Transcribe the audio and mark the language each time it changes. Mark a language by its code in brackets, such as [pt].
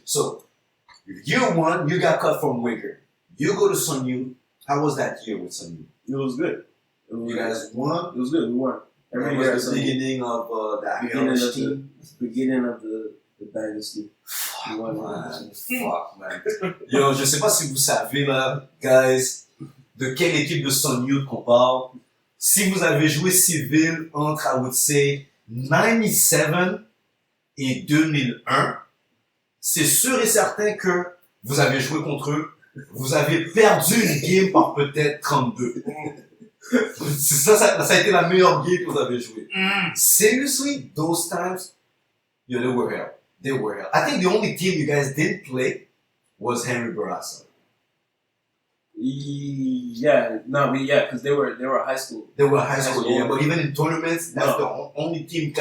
[en] So year one, you got cut from Wagar. You go to Sun U. How was that year with Sun U? It was good. You guys won. It was good. We won. That Every year, was the beginning of the beginning of the dynasty. We won. Fuck, man. [fr] Yo, je sais pas si vous savez, là, guys, de quelle équipe de Sun U qu'on parle. Si vous avez joué civil entre, [en] I would say, [fr] 97 et 2001, c'est sûr et certain que vous avez joué contre eux. Vous avez perdu une game par peut-être 32. ça a été la meilleure game que vous avez jouée. [en] Seriously, those times, yo, they were hell. They were hell. I think the only team you guys didn't play was Henry Barassa. Because they were high school. They were high school, yeah. But even in tournaments, that's the only team.